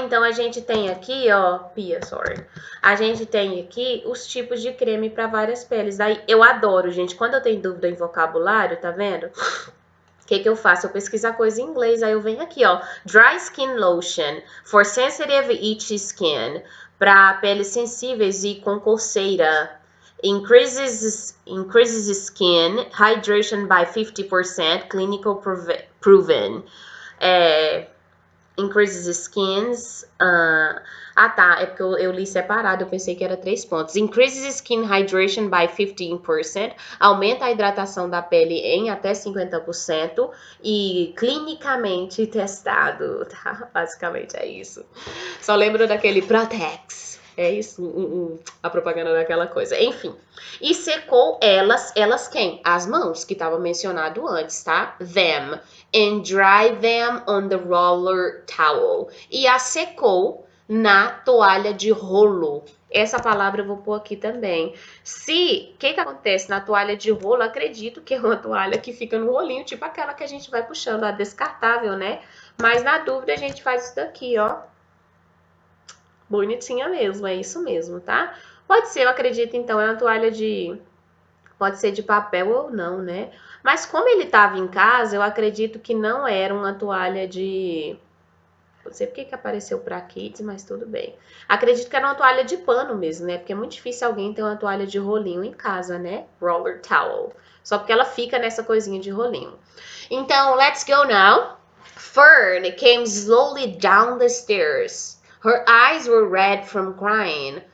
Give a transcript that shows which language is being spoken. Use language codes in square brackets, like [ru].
[pt] Então, a gente tem aqui, ó, a gente tem aqui os tipos de creme para várias peles. Daí, eu adoro, gente, quando eu tenho dúvida em vocabulário, tá vendo? O que eu faço? Eu pesquiso a coisa em inglês, aí eu venho aqui, ó, [en] Dry Skin Lotion for Sensitive Itchy Skin, [pt] para peles sensíveis e com coceira. [en] Increases skin hydration by 50%, clinical proven. Increases skins. [pt] Tá. É porque eu li separado. Eu pensei que era 3 pontos. [en] Increases skin hydration by 15%. [pt] Aumenta a hidratação da pele em até 50%. E clinicamente testado. Tá? Basicamente é isso. Só lembro daquele Protex. É isso, a propaganda daquela coisa. Enfim. E secou elas quem? As mãos, que estava mencionado antes, tá? [en] Them. And dry them on the roller towel. [pt] E a secou na toalha de rolo. Essa palavra eu vou pôr aqui também. O que acontece na toalha de rolo? Acredito que é uma toalha que fica no rolinho, tipo aquela que a gente vai puxando, a descartável, né? Mas na dúvida a gente faz isso daqui, ó. Bonitinha mesmo, é isso mesmo, tá? Pode ser, eu acredito, então, é uma toalha de... Pode ser de papel ou não, né? Mas como ele estava em casa, eu acredito que não era uma toalha de... Não sei porque que apareceu para kids, mas tudo bem. Acredito que era uma toalha de pano mesmo, né? Porque é muito difícil alguém ter uma toalha de rolinho em casa, né? [en] Roller towel. [pt] Só porque ela fica nessa coisinha de rolinho. Então, [en] let's go now. Fern came slowly down the stairs. Her eyes were red from crying.